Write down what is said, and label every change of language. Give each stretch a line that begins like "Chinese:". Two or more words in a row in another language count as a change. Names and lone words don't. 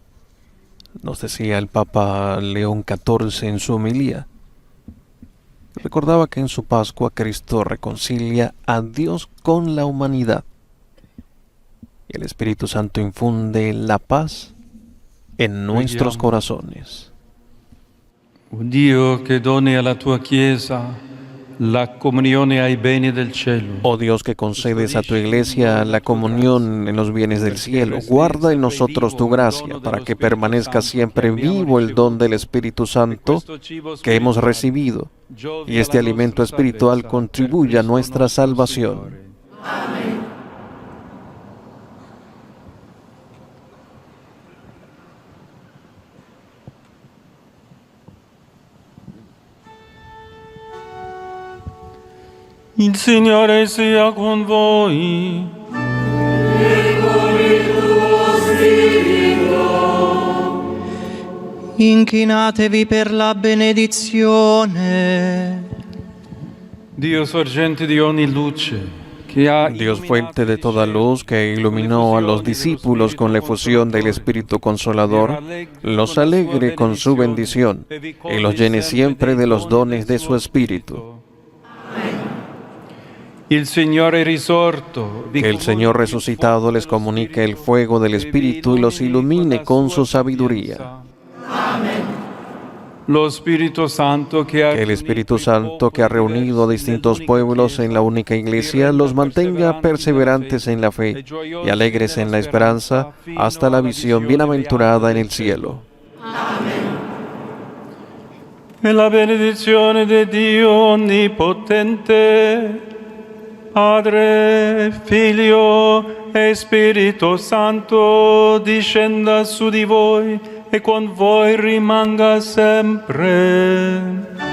Spanish: nos decía el Papa León XIV en su homilía. Recordaba que en su Pascua Cristo reconcilia a Dios con la humanidad. Y el Espíritu Santo infunde la paz en nuestros corazones.
Italian: O Dio che doni alla tua Chiesa la comunione ai beni del cielo.
Spanish: Oh Dios, que concedes a tu iglesia la comunión en los bienes del cielo, guarda en nosotros tu gracia para que permanezca siempre vivo el don del Espíritu Santo que hemos recibido y este alimento espiritual contribuya a nuestra salvación.
Italian: Il Signore sia con voi. Inchinatevi per la benedizione. Dio sorgente di ogni luce, che ha
Spanish: Dios, fuente de toda luz, que iluminó a los discípulos con la efusión del Espíritu Consolador, los alegre con su bendición y los llene siempre de los dones de su Espíritu.
Italian: Il Signore risorto,
Spanish: Que el Señor resucitado les comunique el fuego del Espíritu y los ilumine con su sabiduría.
Italian: Lo Spirito Santo che ha
Spanish: Que el Espíritu Santo, que ha reunido a distintos pueblos en la única iglesia, los mantenga perseverantes en la fe y alegres en la esperanza hasta la visión bienaventurada en el cielo.
Italian: e la benedizione di Dio Onnipotente, Padre, Figlio e Spirito Santo, discenda su di voi e con voi rimanga sempre.